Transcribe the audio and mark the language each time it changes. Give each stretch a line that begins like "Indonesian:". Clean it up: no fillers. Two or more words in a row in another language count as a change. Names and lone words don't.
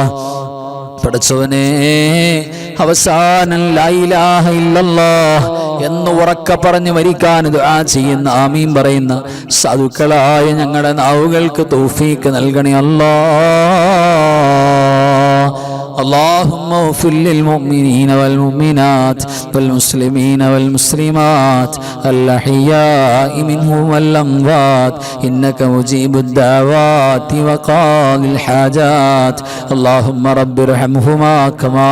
Malayalam: പടച്ചവനെ അവസാനം
Arabic: لا إله إلا الله
Malayalam: എന്ന് ഉറക്കെ പറഞ്ഞ് മരിക്കാൻ ദുആ ചെയ്യുന്ന, ആമീൻ പറയുന്ന സാധുക്കളായ ഞങ്ങളുടെ നാവുകൾക്ക് തൗഫീഖ് നൽകണേ അല്ലാഹ്.
Arabic: اللهم اغفر للمؤمنين والمؤمنات والمسلمين والمسلمات الأحياء منهم والأموات إنك مجيب الدعوات وقاضي الحاجات اللهم رب ارحمهما كما